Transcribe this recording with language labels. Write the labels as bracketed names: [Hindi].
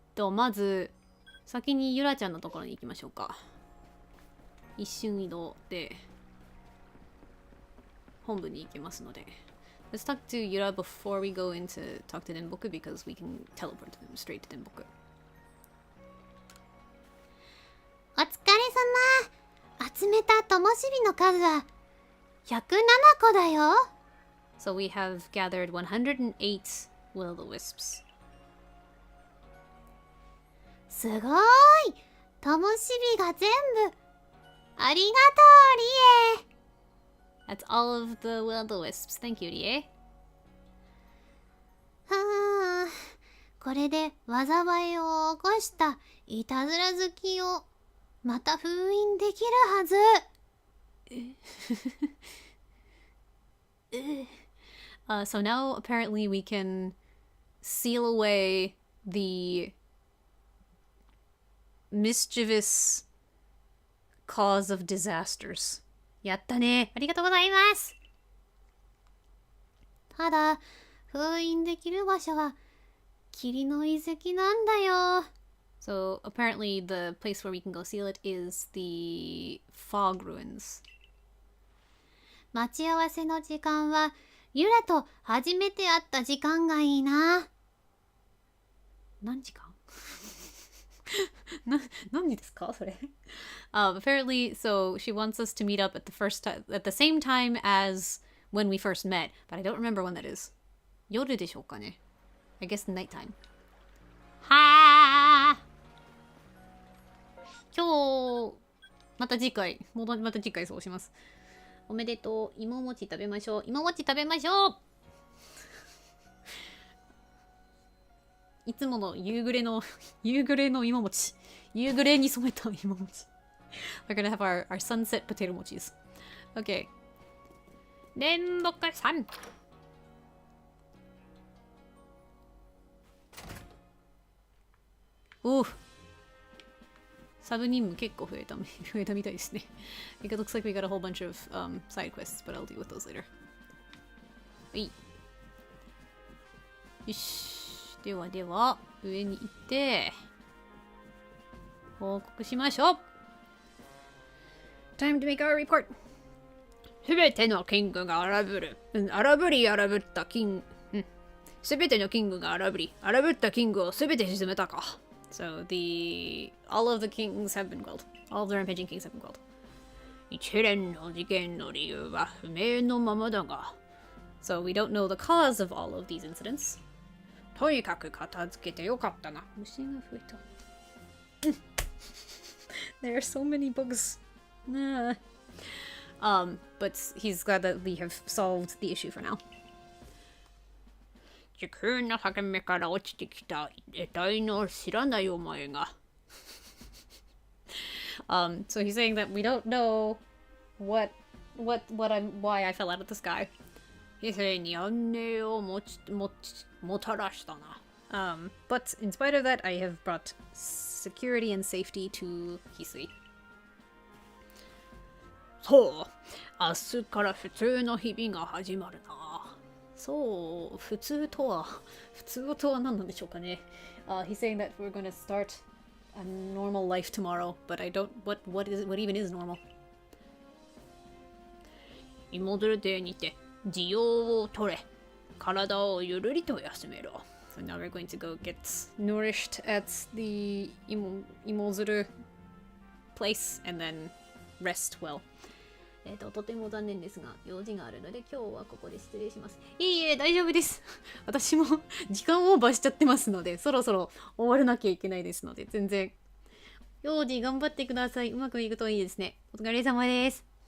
[Japanese] まず先にユラちゃんのところに行きましょうか。一瞬移動で本部に行きますので。 [English] Let's talk to Yura before we go in to talk to Denboku because we can teleport them straight to Denboku. [Japanese] お疲れ様。集めた灯火の数は107個だよ。 [English] So we have gathered 108 will-o-wisps. [Japanese] すごーい。灯火が全部。ありがとう、リエ。 [English] That's all of the will-o-wisps. Thank you, Rie. [Japanese] はあ、これで災いを起こしたいたずら好きをまた封印できるはず。 [English] So now apparently we can seal away the mischievous cause of disasters. [Japanese] やったね。ありがとうございます。ただ、封印できる場所は霧の遺跡なんだよ。 [English] So apparently the place where we can go seal it is the fog ruins. [Japanese] 待ち合わせの時間はユラと初めて会った時間がいいな。何時間何ですかそれ [English] apparently, so she wants us to meet up at the same time as when we first met, but I don't remember when that is. [Japanese] 夜でしょうかね [English] I guess nighttime. [Japanese] はあ。今日また次回そうします。おめでとう。芋餅食べましょう。芋餅食べましょう。いつもの夕暮れの芋餅。夕暮れに染めた芋餅。 [English] We're gonna have our sunset potato mochis. Okay. 電木さん。 [Japanese] おう。サブ任務結構増えたみたいですね。 [English] It looks like we got a whole bunch of side quests, but I'll deal with those later. [Japanese] はい。よし。ではでは、上に行って、報告しましょう。 [English] Time to make our report. [Japanese] すべてのキングが荒ぶる。荒ぶったキング。すべてのキングが荒ぶったキングをすべて沈めたか。 [English] So all of the kings have been quelled. All of the rampaging kings have been quelled. [Japanese] 一連の事件の理由は不明のままだが。 [English] So we don't know the cause of all of these incidents. [Japanese] とにかく片付けてよかったな。虫が増えた。 [English] There are so many bugs. [Japanese] Nah. [English] But he's glad that we have solved the issue for now. [Japanese] 時空の裂け目から落ちてきた得体の知らないお前が。 [English] So he's saying that we don't know why I fell out of the sky. [Japanese] 異性に安寧をもたらしたな。 [English] But in spite of that, I have brought security and safety to Hisui. [Japanese] そう、明日から普通の日々が始まるな。そう、普通とは何なんでしょうかね。 [English] He's saying that we're going to start a normal life tomorrow, but I don't, what even is normal? [Japanese] 芋づる亭にて、需要を取れ、体をゆるりと休めろ。 [English] So now we're going to go get nourished at the 芋づる place and then rest well. [Japanese] とても残念ですが、用事があるので今日はここで失礼します。いいえ、大丈夫です。私も時間オーバーしちゃってますので、そろそろ終わらなきゃいけないですので、全然。用事頑張ってください。うまくいくといいですね。お疲れ様です。